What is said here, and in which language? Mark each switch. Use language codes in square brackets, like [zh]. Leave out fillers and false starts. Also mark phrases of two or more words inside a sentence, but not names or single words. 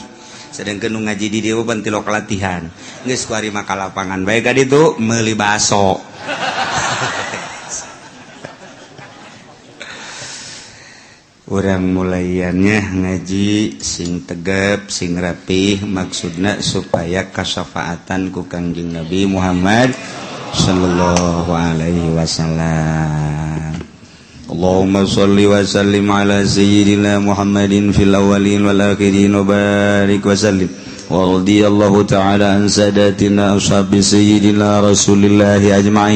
[su] Sedengkeun nu ngaji di dieu pan tilok latihan. Geus kuari mah ka lapangan bae ka ditu meuli baso. Urang mulaiannya ngaji sing tegap sing rapih maksudna supaya kasafaatan ku Kangjeng Nabi Muhammad [ar] صلى الله عليه وسلم. اللهم صل وسلم على سيدنا محمد في الأولين والآخرين وبارك وسلم ورضي الله تعالى عن سادتنا أصحاب سيدنا رسول الله أجمعين.